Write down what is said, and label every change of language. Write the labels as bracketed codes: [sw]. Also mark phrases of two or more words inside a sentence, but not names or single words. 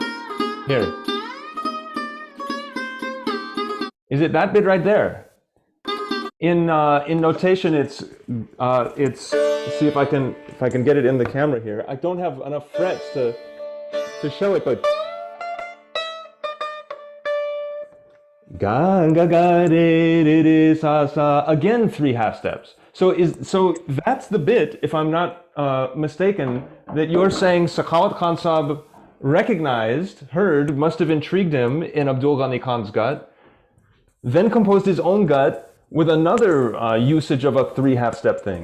[en] Here. Is it that bit right there? In notation, it's see if I can get it in the camera here. I don't have enough frets to show it, but ga ga ga re re re sa sa, again 3 half steps. So that's the bit, if I'm not mistaken, that you're saying Sakhawat Khan Sahib recognized, heard, must have intrigued him in Abdul Ghani Khan's gut, then composed his own gut with another usage of a 3 half step thing.